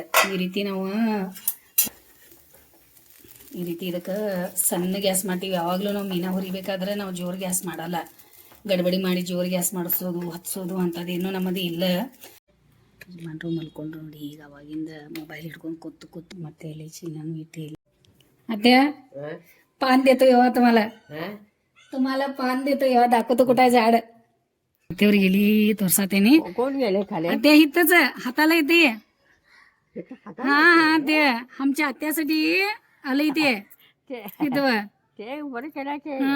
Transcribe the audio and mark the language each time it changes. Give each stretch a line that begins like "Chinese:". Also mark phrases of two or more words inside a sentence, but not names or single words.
Kannada: ಈ ರೀತಿ ನಾವು ಈ ರೀತಿ ಇದಕ್ಕೆ ಸಣ್ಣ ಗ್ಯಾಸ್ ಮಾಡ್ತೀವಿ. ಯಾವಾಗಲೂ ನಾವು ಮೀನಾ ಹುರಿಬೇಕಾದ್ರೆ ನಾವು ಜೋರು ಗ್ಯಾಸ್ ಮಾಡಲ್ಲ. ಗಡ್ಬಡಿ ಮಾಡಿ ಜೋರು ಗ್ಯಾಸ್ ಮಾಡಿಸೋದು ಹಚ್ಚೋದು ಅಂಥದ್ದೇನೂ ನಮ್ಮದು ಇಲ್ಲ. ಯಜಮಾನ್ರು ಮಲ್ಕೊಂಡ್ರು ನೋಡಿ. ಈಗ ಅವಾಗಿಂದ ಮೊಬೈಲ್ ಹಿಡ್ಕೊಂಡು ಕೂತು ಮತ್ತೆ ಇಲ್ಲಿ ಚೀನಾನು ಇಟ್ಟು ಇಲ್ಲ.
Marathi: अत्या पान देतो येवा तुम्हाला पान देतो येवा दाखवतो कुठं झाड. तेवर गेली तोरसातेनी कोण गेले खाली ते इथंच हाताला येते. हा हा ते आमच्या आत्यासाठी आलंय ते इथं ते बरं केलं.